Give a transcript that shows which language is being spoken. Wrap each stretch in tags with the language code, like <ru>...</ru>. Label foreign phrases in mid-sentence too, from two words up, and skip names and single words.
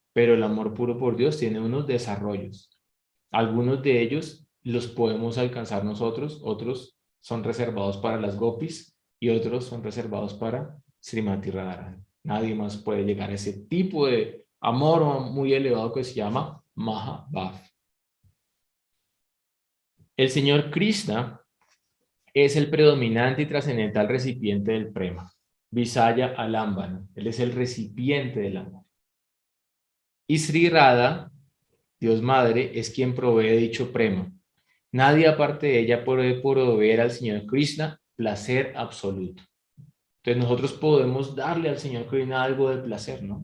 <es>Pero el amor puro por Dios tiene unos desarrollos. Algunos de ellos los podemos alcanzar nosotros, otros son reservados para las gopis y otros son reservados para Srimati Radharani. Nadie más puede llegar a ese tipo de amor muy elevado que se llama Mahabhav. El Señor Krishna es el predominante y trascendental recipiente del prema.</es> <sa>विषय आलम्बन.</sa> <es>Él es el recipiente del amor. Y Sri Radha, Dios Madre, es quien provee dicho prema. Nadie aparte de ella puede proveer al Señor Krishna placer absoluto. Entonces nosotros podemos darle al Señor Krishna algo de placer, ¿no?</es>